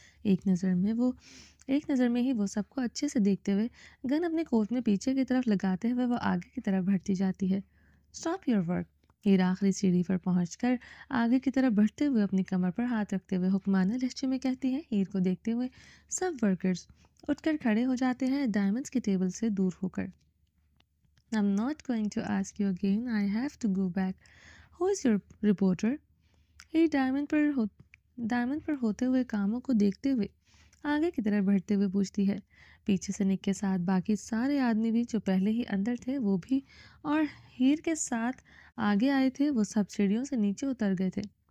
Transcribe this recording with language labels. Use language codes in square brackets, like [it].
[hi] एक नज़र में ही वो सबको अच्छे से देखते हुए गन अपने कोट में पीछे की तरफ लगाते हुए वो आगे की तरफ बढ़ती जाती है। [en] Stop your work. [hi] हीर आखिरी सीढ़ी पर पहुंचकर आगे की तरफ बढ़ते हुए अपनी कमर पर हाथ रखते हुए हुक्माना लहजे में कहती है। हीर को देखते हुए सब वर्कर्स उठकर खड़े हो जाते हैं डायमंड्स की टेबल से दूर होकर। [en] I'm not going to ask you again. I have to go back. Who is your reporter? [hi] Heer diamond पर होते हुए कामों को देखते हुए आगे की तरफ बढ़ते हुए पूछती है। पीछे से निक के साथ बाकी सारे आदमी भी जो पहले ही अंदर थे वो भी, और हीर के साथ आगे आए थे, वो सब सीढ़ियों से नीचे उतर गए थे।